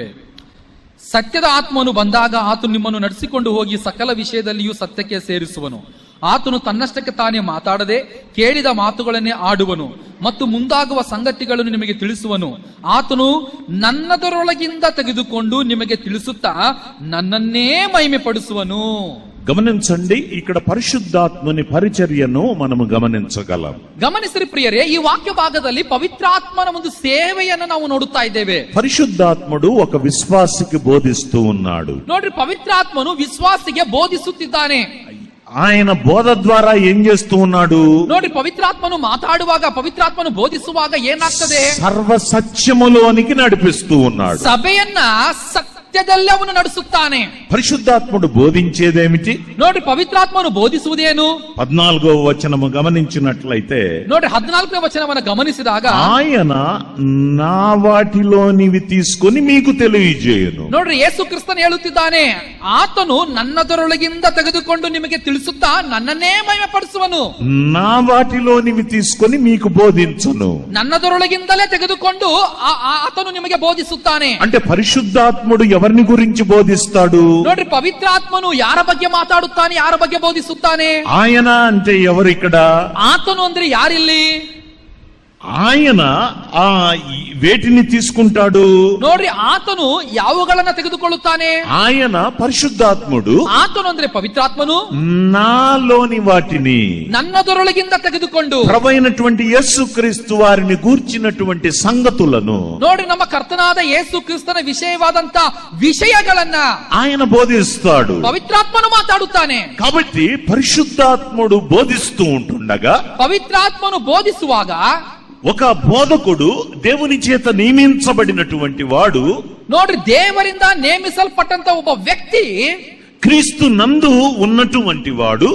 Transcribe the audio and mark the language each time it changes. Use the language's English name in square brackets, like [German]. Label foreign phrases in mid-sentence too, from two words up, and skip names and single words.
[Kannada] ಸತ್ಯದ ಆತ್ಮನು ಬಂದಾಗ ಆತನು ನಿಮ್ಮನ್ನು ನಡೆಸಿಕೊಂಡು ಹೋಗಿ ಸಕಲ ವಿಷಯದಲ್ಲಿಯೂ ಸತ್ಯಕ್ಕೆ ಸೇರಿಸುವನು. ಆತನು ತನ್ನಷ್ಟಕ್ಕೆ ತಾನೇ ಮಾತಾಡದೆ ಕೇಳಿದ ಮಾತುಗಳನ್ನೇ ಆಡುವನು ಮತ್ತು ಮುಂದಾಗುವ ಸಂಗತಿಗಳನ್ನು ನಿಮಗೆ ತಿಳಿಸುವನು. ಆತನು ನನ್ನದರೊಳಗಿಂದ ತೆಗೆದುಕೊಂಡು ನಿಮಗೆ ತಿಳಿಸುತ್ತಾ ನನ್ನನ್ನೇ ಮಹಿಮೆ ಪಡಿಸುವನು. [Telugu] గమనించండి, ఇక్కడ పరిశుద్ధాత్మని పరిచర్యను మనము గమనించగలం. [Kannada] ಗಮನಿಸಿರಿ ಪ್ರಿಯರೇ, ಈ ವಾಕ್ಯ ಭಾಗದಲ್ಲಿ ಪವಿತ್ರಾತ್ಮನ ಒಂದು ಸೇವೆಯನ್ನು ನಾವು ನೋಡುತ್ತಾ ಇದ್ದೇವೆ. [Telugu] పరిశుద్ధాత్ముడు ఒక విశ్వాసికి బోధిస్తూ ఉన్నాడు. [Kannada] ನೋಡ್ರಿ, ಪವಿತ್ರಾತ್ಮನು ವಿಶ್ವಾಸಿಗೆ ಬೋಧಿಸುತ್ತಿದ್ದಾನೆ. [Telugu] ఆయన బోధ ద్వారా ఏం చేస్తూ ఉన్నాడు? [Kannada] ನೋಡ್ರಿ, ಪವಿತ್ರಾತ್ಮನು ಮಾತಾಡುವಾಗ, ಪವಿತ್ರಾತ್ಮನು ಬೋಧಿಸುವಾಗ ಏನಾಗ್ತದೆ? [Telugu] సర్వ సత్యములోనికి నడిపిస్తూ ఉన్నాడు. [Kannada] ಸಭೆಯನ್ನ ಸತ್ಯದಲ್ಲಿ ಅವನು ನಡೆಸುತ್ತಾನೆ. [Telugu] పరిశుద్ధాత్ముడు బోధించేదేమిటి? [Kannada] ನೋಡ್ರಿ, ಪವಿತ್ರಾತ್ಮನು ಬೋಧಿಸುವುದೇನು? [Telugu] 14వ వచనము గమనించినట్లయితే, [Kannada] ನೋಡ್ರಿ 14ನೇ ವಚನವನ್ನು ಗಮನಿಸಿದಾಗ, [Telugu] ఆయన నా వాటిలోనివి తీసుకొని మీకు తెలియజేయును. [Kannada] ನೋಡ್ರಿ, ಯೇಸು ಕ್ರಿಸ್ತನು ಹೇಳುತ್ತಿದ್ದಾನೆ, ಆತನು ನನ್ನದರೊಳಗಿಂದ ತೆಗೆದುಕೊಂಡು ನಿಮಗೆ ತಿಳಿಸುತ್ತಾ ನನ್ನನ್ನೇ ಮಹಿಮೆ ಪಡಿಸುವನು. [Telugu] నా వాటిలోనివి తీసుకొని మీకు బోధించును. [Kannada] ನನ್ನದರೊಳಗಿಂದಲೇ ತೆಗೆದುಕೊಂಡು ಆತನು ನಿಮಗೆ ಬೋಧಿಸುತ್ತಾನೆ. [Telugu] అంటే పరిశుద్ధాత్ముడు ఎవరిని గురించి బోధిస్తాడు? [Kannada] ನೋಡ್ರಿ, ಪವಿತ್ರಾತ್ಮನು ಯಾರ ಬಗ್ಗೆ ಮಾತಾಡುತ್ತಾನೆ, ಯಾರ ಬಗ್ಗೆ ಬೋಧಿಸುತ್ತಾನೆ? [Telugu] ఆయన అంటే ఎవరు ఇక్కడ? [Kannada] ಆತನು ಅಂದ್ರೆ ಯಾರಿಲ್ಲಿ? [Telugu] ఆయన వేటిని తీసుకుంటాడు? [Kannada] ನೋಡ್ರಿ, ಆತನು ಯಾವುಗಳನ್ನ ತೆಗೆದುಕೊಳ್ಳುತ್ತಾನೆ? [Telugu] ఆయన పరిశుద్ధాత్ముడు. [Kannada] ಆತನು ಅಂದ್ರೆ ಪವಿತ್ರಾತ್ಮನು [Telugu] నాలోని వాటిని [Kannada] ನನ್ನದರೊಳಗಿಂದ ತೆಗೆದುಕೊಂಡು [Telugu] ప్రభువైనటువంటి యేసుక్రీస్తు వారిని గూర్చినటువంటి సంగతులను, [Kannada] ನೋಡ್ರಿ, ನಮ್ಮ ಕರ್ತನಾದ ಯೇಸು ಕ್ರಿಸ್ತನ ವಿಷಯವಾದಂತ ವಿಷಯಗಳನ್ನ [Telugu] ఆయన బోధిస్తాడు. [Kannada] ಪವಿತ್ರಾತ್ಮನು ಮಾತಾಡುತ್ತಾನೆ. [Telugu] కాబట్టి పరిశుద్ధాత్ముడు బోధిస్తూ ఉంటుండగా, [Kannada] ಪವಿತ್ರಾತ್ಮನು ಬೋಧಿಸುವಾಗ [Telugu] ఒక బోధకుడు దేవుని చేత నియమించబడినటువంటి వాడు, [Kannada] ನೋಡ್ರಿ, ದೇವರಿಂದ ನೇಮಿಸಲ್ಪಟ್ಟಂತ ಒಬ್ಬ ವ್ಯಕ್ತಿ [Telugu] క్రీస్తు నందు ఉన్నటువంటి వాడు,